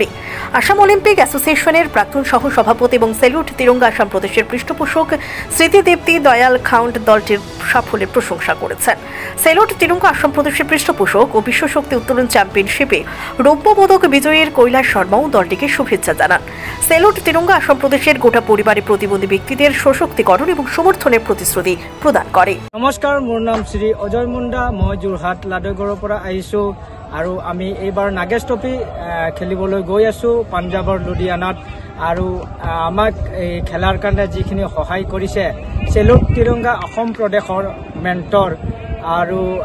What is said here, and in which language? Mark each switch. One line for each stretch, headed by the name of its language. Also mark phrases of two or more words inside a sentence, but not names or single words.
Bangla: আসাম অলিম্পিক অ্যাসোসিয়েশনের প্রাক্তন সহ সভাপতি এবং সেলুট তিরঙ্গা আসাম প্রদেশের পৃষ্ঠপোষক স্মৃতিদীপ্তি দয়াল খাউন্ট দলটির সাফল্যের প্রশংসা করেছেন। সেলুট তিরঙ্গা আসাম প্রদেশের পৃষ্ঠপোষক ও বিশ্বশক্তি উত্তোলন চ্যাম্পিয়নশিপে রৌপ্য পদক বিজয়ীর কৈলাস শর্মাও দলটিকে শুভেচ্ছা জানান। সেলুট তিরঙ্গা আসাম প্রদেশের গোটা পরিবারে প্রতিবন্ধী ব্যক্তিদের সশক্তিকরণ এবং সমর্থনের প্রতিশ্রুতি প্রদান করে।
Assamese: নমস্কাৰ, মোৰ নাম শ্ৰী অজয় মুণ্ডা। মই যোৰহাট লাডৈগড়ৰ পৰা আহিছোঁ আৰু আমি এইবাৰ নাগেশ ট্ৰফি খেলিবলৈ গৈ আছোঁ পাঞ্জাৱৰ লুধিয়ানাত। আৰু আমাক এই খেলাৰ কাৰণে যিখিনি সহায় কৰিছে সেলুট তিৰংগা অসম প্ৰদেশৰ মেণ্টৰ আৰু